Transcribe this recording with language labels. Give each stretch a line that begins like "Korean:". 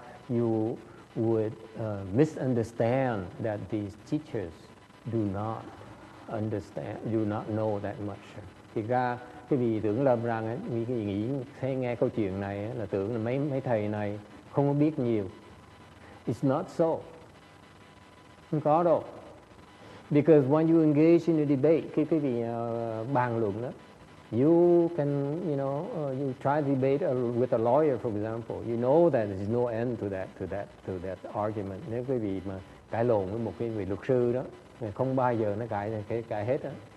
English: You would misunderstand that these teachers do not know that much.
Vietnamese: Thì ra cái vị tưởng lầm rằng vì cái nghĩ thấy nghe câu chuyện này là tưởng là mấy thầy này không có biết nhiều.
English: It's not so.
Vietnamese: Không có đâu.
English: Because when you engage in a debate,
Vietnamese: cái vị bàn luận đó,
English: you can, you try to debate with a lawyer, for example. You know that there is no end to that argument.
Vietnamese: Nếu quý vị mà cãi lộn với một cái vị luật sư đó, không bao giờ nó cãi hết đó.